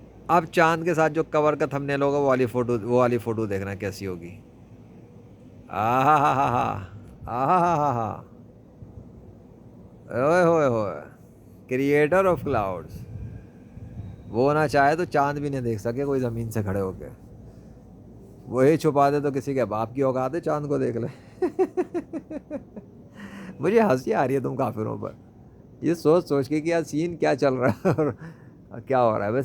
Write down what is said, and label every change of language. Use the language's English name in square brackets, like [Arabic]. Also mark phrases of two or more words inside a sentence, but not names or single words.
[Urdu] اب چاند کے ساتھ جو کور کا تھمبنیل ہوگا وہ والی فوٹو دیکھنا کیسی ہوگی. آہا ہا ہا ہا، آہا ہا ہا ہا، اوئے ہوئے ہوئے، [English] creator of clouds. [Urdu] وہ نہ چاہے تو چاند بھی نہیں دیکھ سکے کوئی زمین سے کھڑے ہو کے. وہی چھپا دے تو کسی کے باپ کی اوقات ہے چاند کو دیکھ لے. مجھے ہنسی آ رہی ہے تم کافروں پر، یہ سوچ سوچ کے کہ یار سین کیا چل رہا ہے اور کیا ہو رہا ہے.